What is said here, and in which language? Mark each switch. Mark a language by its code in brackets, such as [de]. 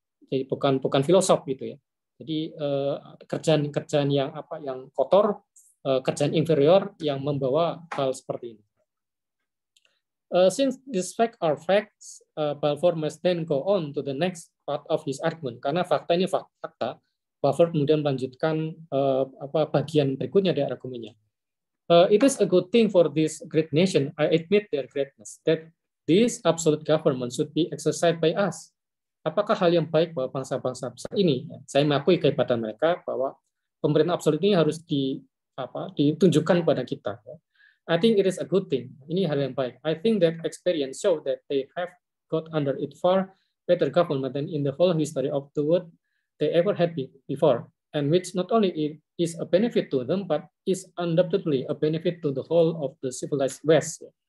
[id] Jadi bukan filosof gitu ya. Jadi kerjaan yang kotor, kerjaan inferior yang membawa hal seperti ini. [en] Since these facts are facts, Balfour must then go on to the next part of his argument. [id] Karena fakta ini fakta, Balfour kemudian melanjutkan bagian berikutnya dari argumennya. [en] It is a good thing for this great nation, I admit their greatness, that this absolute government should be exercised by us. [id] Apakah hal yang baik bahwa bangsa-bangsa besar ini, saya mengakui kehebatan mereka bahwa pemerintahan absolut ini harus ditunjukkan pada kita. [en] I think it is a good thing. [id] Ini hal yang baik. [en] I think that experience show that they have got under it far better government than in the whole history of the world they ever had before, and which not only is a benefit to them, but is undoubtedly a benefit to the whole of the civilized West.